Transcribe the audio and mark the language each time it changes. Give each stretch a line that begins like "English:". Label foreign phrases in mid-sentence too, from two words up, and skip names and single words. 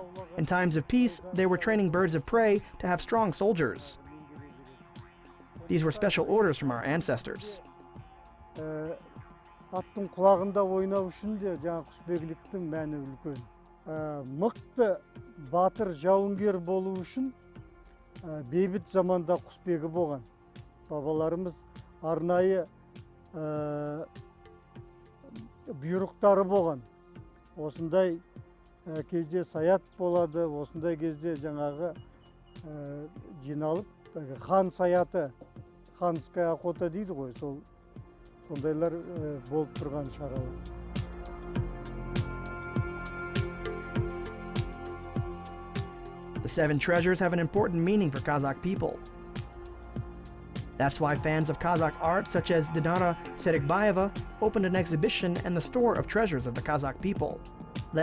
English: In times of peace, they were training birds of prey to have strong soldiers. These were special orders from our ancestors.
Kazakh: Аттың құлағында ойнау үшін де жаңа құсбегіліктің мәні үлкен. Мықты батыр жауынгер болу үшін бейбіт заманда құсбегі болған. Бабаларымыз арнайы бұйрықтары болған. Осындай кезде саят болады, осындай кезде жаңағы жиналып, хан саяты,
Russian: ханская охота
Kazakh: дейді ғой, сондайлар болып тұрған шаралар.
English: The Seven Treasures have an important meaning for Kazakh people. That's why fans of Kazakh art such as Dinara Serikbayeva opened an exhibition and the store of treasures of the Kazakh people.